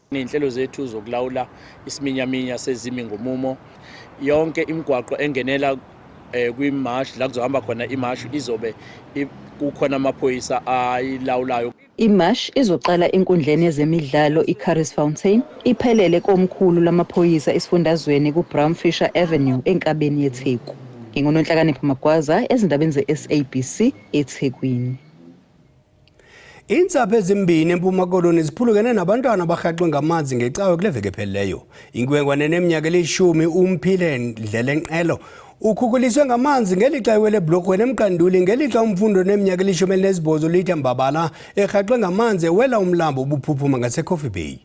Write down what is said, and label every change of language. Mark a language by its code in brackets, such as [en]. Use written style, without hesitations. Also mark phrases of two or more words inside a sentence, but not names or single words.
[zu] Inhlelo zethu zokulawula isiminyaminya sezimi ngomumo yonke imigwaqo engenela kwimash la kuzohamba khona imash izobe kukhona amaphoyisa ayilawulayo. Imash izoqala enkundleni yezemidlalo iCurries Fountain iphelele komkhulu lamaphoyisa esifundazweni kuBrownfisher Avenue enkabeni yeTheku. NginguNonhlakanipho Magwaza ezindabeni ze-SABC eThekwini. [xh] Intsapho ezimbini eMpuma Koloni ziphulukene nabantwana abahaqwe ngamanzi ngecawe kule veki ephelileyo. Inkwenkwane eneminyaka eli-10 uMphile Ndlelenqelo ukhukuliswe ngamanzi ngelixa ewele ebhlorhweni eMqanduli ngelixa umfundo neminyaka eli-18 lithi Mbabala erhaqwe ngamanzi ewela umlambo ubuphuphuma ngaseCoffee Bay.